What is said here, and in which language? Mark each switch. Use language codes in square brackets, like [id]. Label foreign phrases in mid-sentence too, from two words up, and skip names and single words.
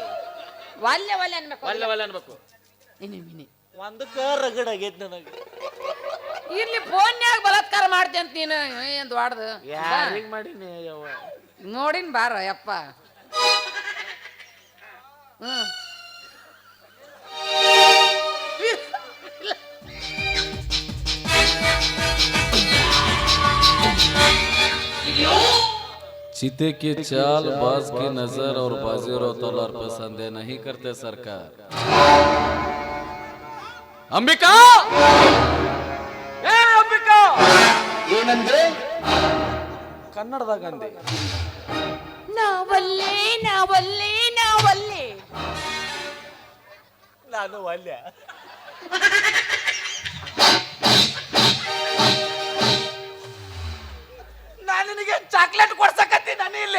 [kn] ವಾಲ್ಯ ಅನ್ಬೇಕು ಒಲ್ಲೆ ಒಲ್ಲೆ ಅನ್ಬೇಕು ಮಿನಿ ಒಂದಕ್ಕ ರಗಡ್ ಆಗೈತ್ ನನಗೆ ಇಲ್ಲಿ ಫೋನ್ಯಾಗ ಬಲಾತ್ಕಾರ ಮಾಡ್ತಿ ಅಂತ ನೀನು ಏನ್ ದೊಡ್ಡದು ಯಾರಿಗ್ ಮಾಡೀನಿ ಯವ್ವ ನೋಡಿನ್ ಬಾರ ಯಪ್ಪ ಹ್ಮ್ [hi] चीते की चाल बाज की नजर और बाजी और तलवार पर संदेह नहीं करते सरकार [kn] ಅಂಬಿಕಾ ಏ ಅಂಬಿಕಾ ಏನಂದ್ರೆ ಕನ್ನಡದಾಗ ಅಂದೆ ನಾವಲ್ಲೇ ನಾವಲ್ಲೇ ನಾವಲ್ಲೇ ನಾನು ಒಲ್ಲೆ ನಾನು ನಿನಗೆ ಚಾಕ್ಲೇಟ್ ಕೊಡ್ಸಕತ್ತಿ ನಾನು ಇಲ್ಲಿ